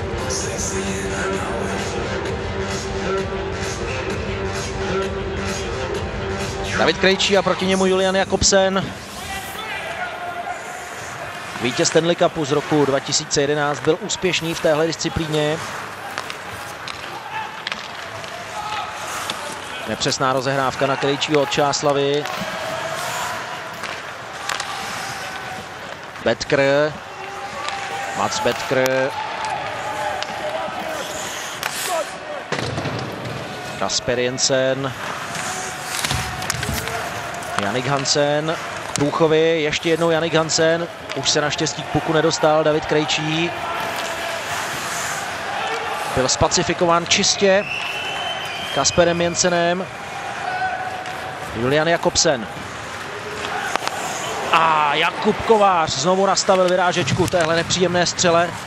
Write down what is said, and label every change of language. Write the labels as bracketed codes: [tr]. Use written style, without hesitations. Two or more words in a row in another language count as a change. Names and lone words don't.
[cs] David Krejčí a proti němu Julian Jakobsen. Vítěz Stanley Cupu z roku 2011 byl úspěšný v téhle disciplíně. Nepřesná rozehrávka na Krejčího od Čáslavy. Betkr. Mats Betkr. Kasper Jensen. Jannik Hansen k Průchovi, ještě jednou Jannik Hansen, už se naštěstí k puku nedostal, David Krejčí. Byl spacifikován čistě Kasperem Jensenem. Julian Jakobsen. A Jakub Kovář znovu nastavil vyrážečku téhle nepříjemné střele.